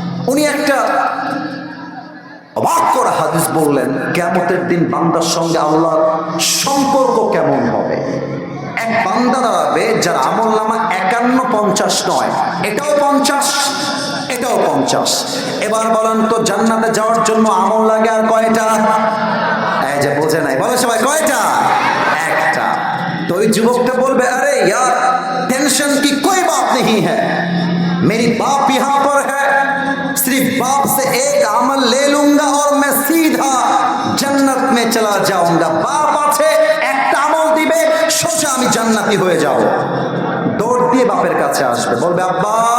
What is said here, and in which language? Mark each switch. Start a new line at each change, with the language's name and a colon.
Bangla: উনি একটা অবাক করা হাদিস বললেন, কিয়ামতের দিন বান্দার সঙ্গে আল্লাহর সম্পর্ক কেমন হবে। এক বান্দা দাঁড়াবে যার আমলনামা 51-50 নয়, এটাও 50, এটাও 50। এবার বলেন তো, জান্নাতে যাওয়ার জন্য আমল লাগে আর কয়টা? এই যে বোঝে নাই, বলো সবাই, কয়টা? একটা। তো ওই যুবকটা বলবে, আরে
Hindi: यार टेंशन की कोई बात नहीं है, मेरी बाप यहाँ पर है, सिर्फ बाप से एक अमल ले लूंगा और मैं सीधा जन्नत में चला जाऊंगा।
Bangla: बाप আছে, একটা আমল দিবে, সোজা আমি জান্নাতি হয়ে যাব। দৌড় দিয়ে বাপের কাছে আসবে, বলবে, আব্বা